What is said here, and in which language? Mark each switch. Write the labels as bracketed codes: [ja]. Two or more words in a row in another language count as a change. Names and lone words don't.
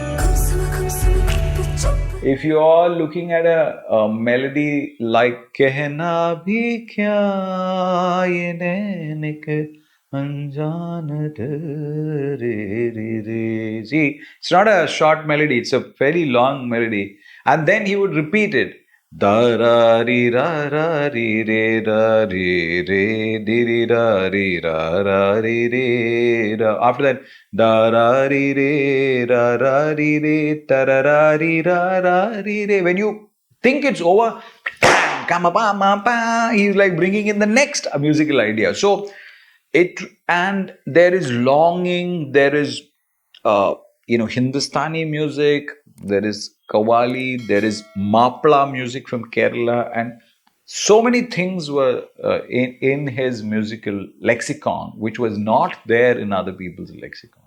[en] If you are looking at a melody like Kehna Hi Kya Ye Nain Ek Anjaan Re Re Re. See, it's not a short melody, it's a very long melody. And then he would repeat it. Da ra ri ra ra ri re ra ri re di ri ra ri ra ra ri re ra. After that, da ra ri re ra ra ri re ta ra ra ri ra ra ri re. When you think it's over, he's like bringing in the next musical idea. So and there is longing, there is Hindustani music, there is Qawwali, there is Mapla music from Kerala, and so many things were in his musical lexicon, which was not there in other people's lexicon.